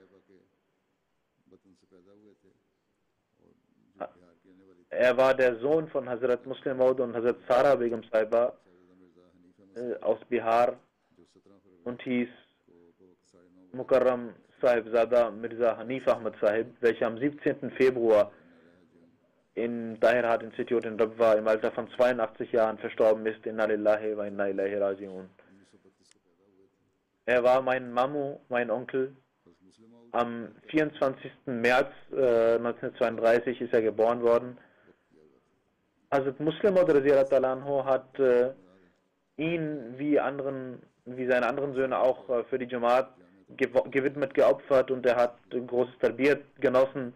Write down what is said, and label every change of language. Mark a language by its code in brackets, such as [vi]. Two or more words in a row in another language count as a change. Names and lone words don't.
[de] Er war der Sohn von Hazrat Muslim Maud und Hazrat Sara Begum Saiba aus Bihar und hieß Mukarram Sahibzada Mirza Hanif Ahmad Sahib, welcher am 17. Februar im Tahirhat Institute in Rabwa im Alter von 82 Jahren verstorben ist. [ar] إنا لله وإنا إليه راجعون. [de] Er war mein Mamu, mein Onkel. Am 24. März 1932 ist er geboren worden. Hazrat Muslim Maud [ar] رضي الله تعالى عنه [de] hat ihn wie seine anderen Söhne auch für die Jamaat gewidmet, geopfert, und er hat großes Tarbiyat genossen.